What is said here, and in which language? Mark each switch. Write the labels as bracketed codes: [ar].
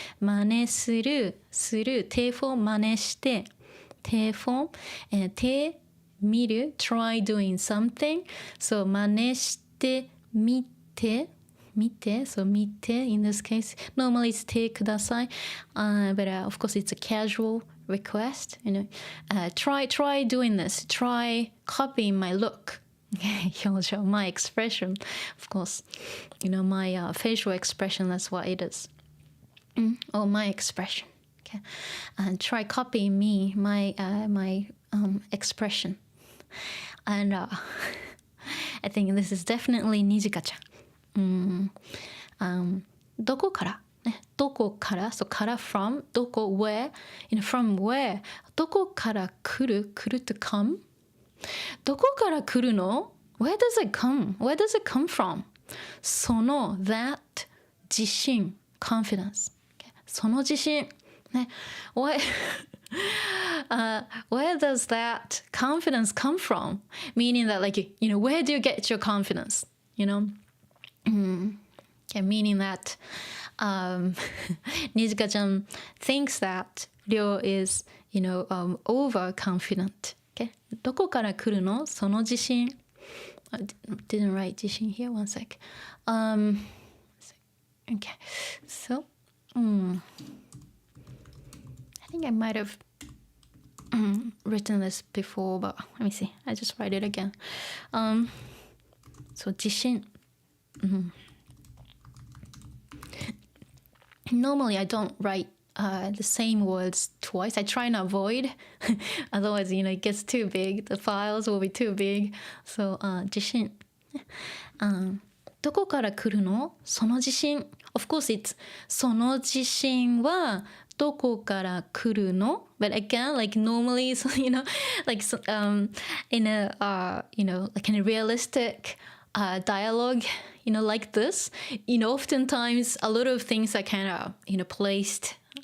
[ja] 真似する、する、手フォーム真似して、手フォーム、手見る、 [en] try doing something. So [ja] 真似してみて、見て、 [en] so 見て in this case. Normally it's [ja] 手ください。 [en] But of course it's a casual request. Try doing this. Try copying my look. [ja] 表情 [en] my expression, of course, my facial expression, that's what it is. Or my expression. Okay, and try copying me, my expression. And I think this is definitely Nijika-chan. [ja] どこから、ね、どこから [en] so から from どこ where, from where [ja] どこから来る [en] to come. [ja] どこから来るの? [en] Where does it come? Where does it come from? その that 自信 confidence. Okay. [ja] その自信、ね、 [en] where does that confidence come from? Meaning that like where do you get your confidence? Okay, meaning that Nijika-chan thinks that Ryo is overconfident. [ja] どこから来るのその自信 [en] I didn't write 自信 here, one sec. Okay, so I think I might have written this before, but let me see. I just write it again. So 自信 Normally I don't write the same words twice. I try and avoid. Otherwise, it gets too big. The files will be too big. So, 自信。 [ja] どこから来るのその自信。 [en] Of course, it's [ja] その自信はどこから来るの [en] But again, like normally, so, like in a, like in a realistic dialogue, like this, oftentimes a lot of things are kind of, placed